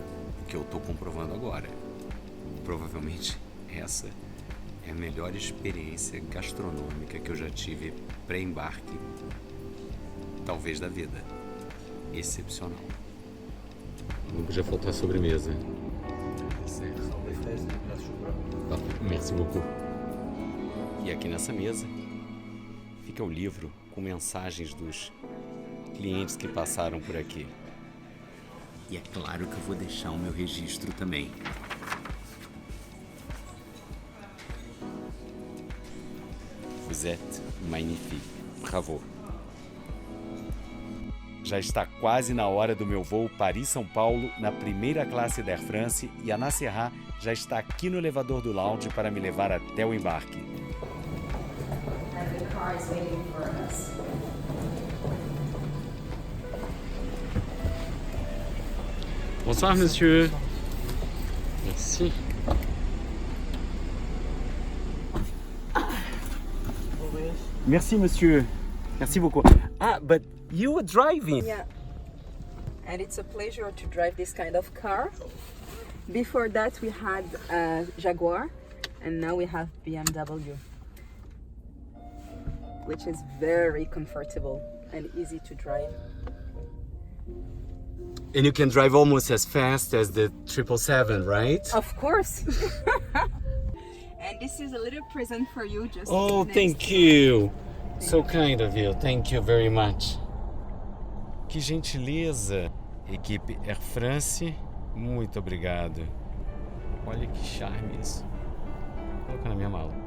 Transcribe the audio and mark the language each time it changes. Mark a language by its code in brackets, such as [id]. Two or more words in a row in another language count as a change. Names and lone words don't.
[pt] O que eu estou comprovando agora. Provavelmente essa é a melhor experiência gastronômica que eu já tive pré-embarque, talvez da vida. Excepcional. Não podia faltar sobremesa. [fr] Merci beaucoup. [pt] E aqui nessa mesa fica o livro com mensagens dos clientes que passaram por aqui. E é claro que eu vou deixar o meu registro também. [fr] Vous êtes magnifique. Bravo. [pt] Já está quase na hora do meu voo Paris-São Paulo na primeira classe da Air France e a Nasserra já está aqui no elevador do lounge para me levar até o embarque. [fr] Bonsoir, monsieur. Merci. Merci, monsieur. Merci beaucoup. [en] Ah, but you were driving. Yeah. And it's a pleasure to drive this kind of car. Before that, we had a Jaguar, and now we have BMW, which is very comfortable and easy to drive. And you can drive almost as fast as the 777, right? Of course. And this is a little present for you. Just Oh, next. thank you. So kind of you. Thank you very much. [pt] Que gentileza. Equipe Air France, muito obrigado. Olha que charme isso. Vou colocar na minha mala.